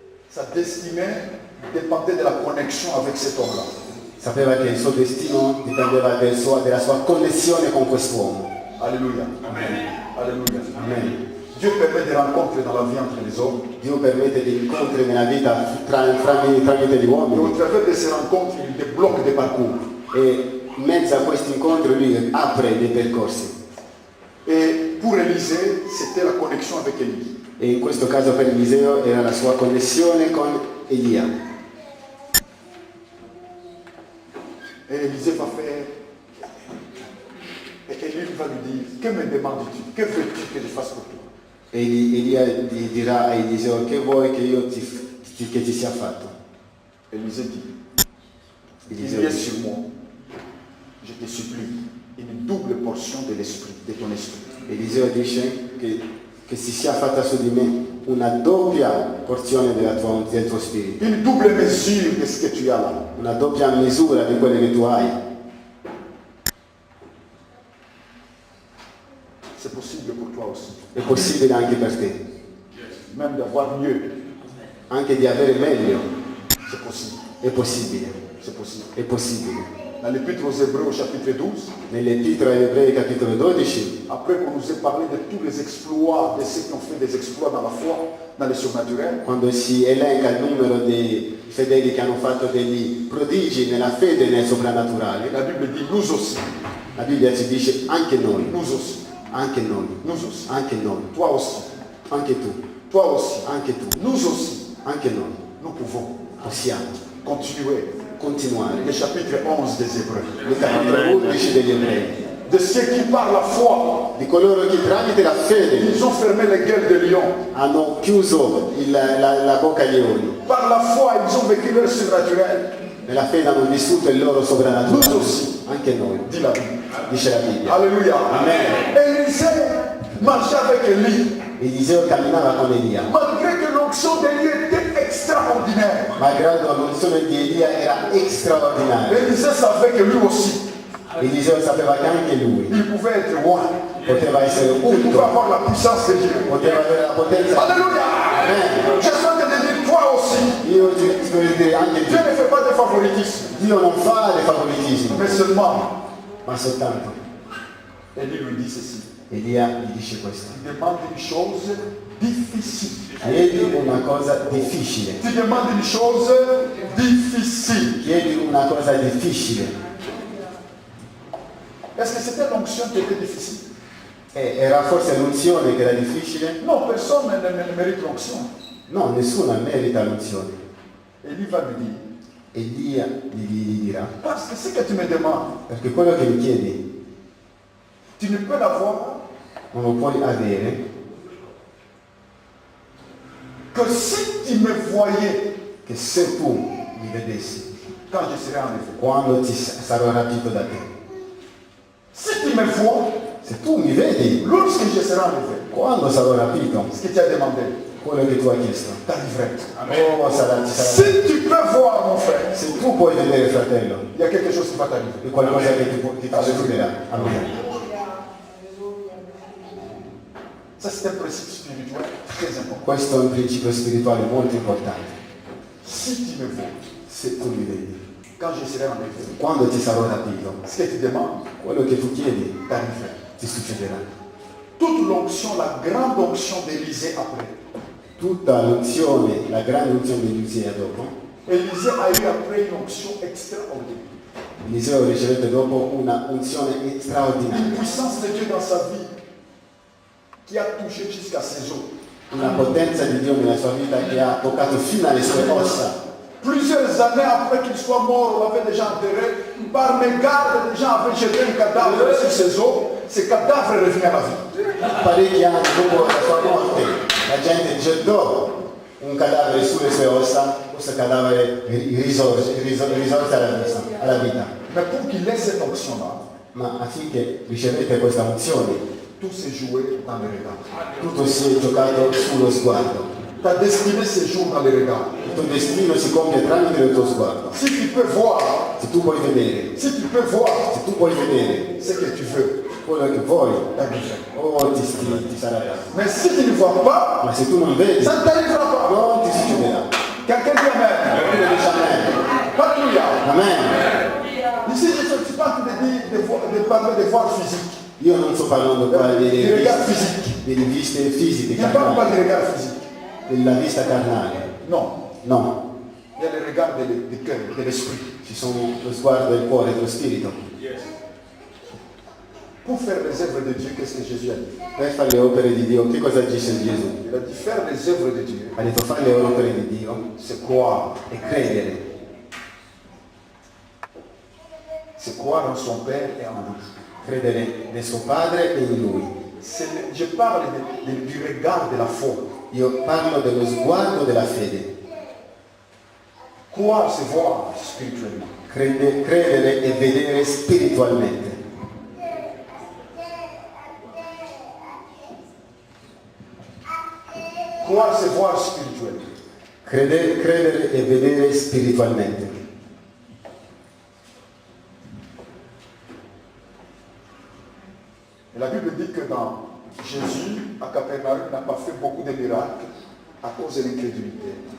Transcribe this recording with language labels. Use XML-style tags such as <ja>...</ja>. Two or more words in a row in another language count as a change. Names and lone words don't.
<fr>Sa destinée dépendait de la connexion avec cet homme-là.</fr> <it>Sapeva che il suo destino dipendeva della sua connessione con quest'uomo.</it> <fr>Alléluia. Amen. Alléluia. Amen. Dieu permet des rencontres dans la vie entre les hommes.</fr> <it>Dio permette degli incontri nella vita tramite gli</it> <fr>Et</fr> <it>uomini</it> <fr>au travers de ces rencontres, il débloque des parcours.</fr> <it>e in mezzo a questi incontri lui apre dei percorsi.</it> <fr>Et pour Élisée, c'était la connexion avec Élie.</fr> <it>E in questo caso per Eliseo era la sua connessione con Elia.</it> <fr>Et Élisée va faire. Et Élie va lui dire, que me demandes-tu? Que veux-tu que je fasse pour toi?</fr> <it>E Elia gli dirà a Eliseo: che vuoi che io che ti sia fatto?</it> <fr>Élisée dit, il</fr> <it>Eliseo</it> <fr>y a</fr> <it>dice,</it> <fr>sur moi, je te supplie, une double portion de l'esprit, de ton esprit.</fr> <it>Eliseo dice che si sia fatta su di me una doppia porzione del tuo spirito,</it> <fr>Une double mesure de ce que tu as là.</fr> <it>una doppia misura di quelle che tu hai.</it> <fr>C'est possible pour toi aussi.</fr> <it>È possibile anche per te,</it> <fr>Même d'avoir mieux,</fr> <it>anche di avere meglio.</it> <fr>c'est possible.</fr> <it>È possibile,</it> <fr>C'est possible.</fr> <it>è possibile.</it> <fr>Dans l'Épître aux Hébreux au chapitre 12,</fr> <it>Nell'Epistola agli Ebrei capitolo 12,</it> <fr>après qu'on nous ait parlé de tous les exploits, de ceux qui ont fait des exploits dans la foi, dans le surnaturel,</fr> <it>quando si elenca il numero dei fedeli che hanno fatto degli prodigi nella fede e nel soprannaturale,</it> <fr>la Bible dit nous aussi,</fr> <it>la Bibbia ci dice anche noi,</it> <fr>nous aussi,</fr> <it>anche noi,</it> <fr>nous aussi,</fr> <it>anche noi,</it> <fr>toi aussi,</fr> <it>anche tu,</it> <fr>toi aussi,</fr> <it>anche tu,</it> <fr>nous aussi,</fr> <it>anche noi</it> <fr>nous pouvons</fr> <it>possiamo</it> <fr>continuer</fr> <it>continuare</it> <fr>le chapitre 11 des Hébreux.</fr> <it>il capitolo 11 degli Ebrei,</it> <fr>De ceux qui par la foi,</fr> <it>di coloro che tramite la fede</it> <fr>ils ont fermé les gueules des lions.</fr> <it>hanno chiuso la bocca agli leoni,</it> <fr>Par la foi, ils ont vécu leur surnaturel.</fr> <it>nella fede hanno vissuto il loro</it> <fr>Nous</fr> <it>soprannaturale,</it> <fr>aussi,</fr> <it>anche noi,</it> <fr>dit la Bible.</fr> <it>dice la Bibbia.</it> <fr>Alléluia. Amen. Élisée marchait avec Élie,</fr> <it>Eliseo camminava con Elia,</it> <fr>malgré que l'onction d'Élie était extraordinaire.</fr> <it>malgrado l'unzione di Elia era straordinaria.</it> <fr>Élisée savait que lui aussi,</fr> <it>Eliseo sapeva che anche lui</it> <fr>il pouvait être roi.</fr> <it>poteva essere</it> <fr>Il pouvait</fr> <it>unto,</it> <fr>avoir la puissance de Dieu.</fr> <it>poteva avere la potenza.</it> <fr>Alléluia. Amen. Je souhaite te dire, toi aussi,</fr> <it>Io ti voglio dire anche</it> <fr>Dieu</fr> <it>tu,</it> <fr>ne fait pas de favoritisme,</fr> <it>Dio non fa dei favoritismi,</it> <fr>mais seulement,</fr> <it>ma soltanto</it> <fr>Élie lui dit ceci.</fr> <it>Elia gli dice questo:</it> <fr>Tu demandes une chose difficile.</fr> <it>chiedi una cosa difficile,</it> <fr>Tu demandes une chose difficile.</fr> <it>chiedi una cosa difficile.</it> <fr>Est-ce que c'était l'onction qui était difficile?</fr> <it>Era forse l'unzione che era difficile?</it> <fr>Non, personne ne mérite l'onction.</fr> <it>No, nessuno merita l'unzione.</it> <fr>Élie va lui dire,</fr> <it>Elia gli dirà:</it> <fr>parce que ce que tu me demandes,</fr> <it>perché quello che mi chiedi</it> <fr>tu ne peux l'avoir</fr> <it>non lo puoi avere</it> <fr>que si tu me voyais</fr> <it>che se tu mi vedessi</it> <fr>quand je serai enlevé.</fr> <it>quando sarò rapito da te.</it> <fr>Si tu me vois</fr> <it>Se tu mi vedi</it> <fr>lorsque je serai enlevé,</fr> <it>quando sarò rapito,</it> <fr>ce que tu as demandé</fr> <it>quello che tu hai chiesto,</it> <fr>t'arriverait.</fr> <it>oh, ci sarà.</it> <fr>Si tu peux voir mon frère,</fr> <it>Se tu puoi vedere, fratello,</it> <fr>il y a quelque chose qui va t'arriver.</fr> <it>è qualcosa che ti succederà. Amen.</it> <fr>Ça c'est un principe spirituel très important.</fr> <it>Questo è un principio spirituale molto importante.</it> <fr>Si tu me vois,</fr> <it>Se tu mi vedi,</it> <fr>quand je serai enlevé,</fr> <it>quando ti sarò rapito,</it> <fr>ce que tu demandes</fr> <it>quello che tu chiedi</it> <fr>t'arriverait.</fr> <it>ti succederà.</it> <fr>Toute l'onction, la grande onction d'Élisée après.</fr> <it>Tutta l'unzione, la grande unzione di Eliseo dopo,</it> <fr>Élisée a eu après une onction extraordinaire.</fr> <it>Eliseo ricevette dopo una unzione</it> <fr>Une</fr> <it>straordinaria,</it> <fr>puissance de Dieu dans sa vie qui a touché jusqu'à ses os.</fr> <it>una potenza di Dio nella sua vita che ha toccato fino alle sue ossa.</it> <fr>Plusieurs années après qu'il soit mort, on l'avait déjà enterré. Par mégarde, les gens avaient jeté un cadavre sur ses os. Ce cadavre est revenu à la vie.</fr> <it>Parecchi anni dopo la sua morte, la gente gettò un cadavere sulle sue ossa, questo cadavere risorse alla vita.</it> <fr>Mais pour qu'il ait cette onction-là,</fr> <it>Ma affinché ricevete questa unzione,</it> <fr>tout s'est joué dans le regard.</fr> <it>tutto si è giocato sullo sguardo.</it> <fr>Ta destinée se joue dans le regard.</fr> <it>Il tuo destino si compie tramite il tuo sguardo.</it> <fr>Si tu peux voir,</fr> <it>Se tu puoi vedere,</it> <fr>si tu peux voir</fr> <it>se tu puoi vedere</it> <fr>ce que tu veux,</fr> <it>quello che vuoi,</it> <fr>t'arriverait.</fr> <it>oh ti sarà dato.</it> <fr>Mais si tu ne vois pas,</fr> <it>Ma se tu non vedi,</it> <fr>ça ne t'arrivera pas.</fr> <it>non ti succederà.</it> <fr>Quelqu'un dit Amen. Alléluia. Amen. Ici, je ne suis pas en train de parler de voir physique.</fr> <it>Io non sto parlando qua</it> <fr>Di regard physique.</fr> <it>delle viste fisiche,</it> <fr>Il n'y a pas</fr> <it>carnali,</it> <fr>de regard physique.</fr> <it>della vista carnale.</it> <fr>Non.</fr> <it>No,</it> <fr>Il y a le regard du cœur, de l'esprit.</fr> <it>ci sono lo sguardo del cuore e dello spirito.</it> <fr>Pour faire les œuvres de Dieu, qu'est-ce que Jésus a dit?</fr> <it>Per fare le opere di Dio, che cosa dice Gesù?</it> <fr>Il a dit faire les œuvres de Dieu,</fr> <it>Ha detto fare le opere di Dio</it> <fr>c'est croire.</fr> <it>e credere.</it> <fr>C'est croire en son Père et en lui.</fr> <it>Credere nel suo Padre e in Lui.</it> <fr>Je parle du regard de la foi.</fr> <it>Io parlo dello sguardo della fede.</it> <fr>Croire, c'est voir spirituellement.</fr> <it>Credere e vedere spiritualmente.</it> <fr>Croire, c'est voir spirituellement.</fr> <it>Credere e vedere spiritualmente.</it> <fr>Et la Bible dit que dans Jésus, à Capernaum, n'a pas fait beaucoup de miracles à cause de l'incrédulité.</fr>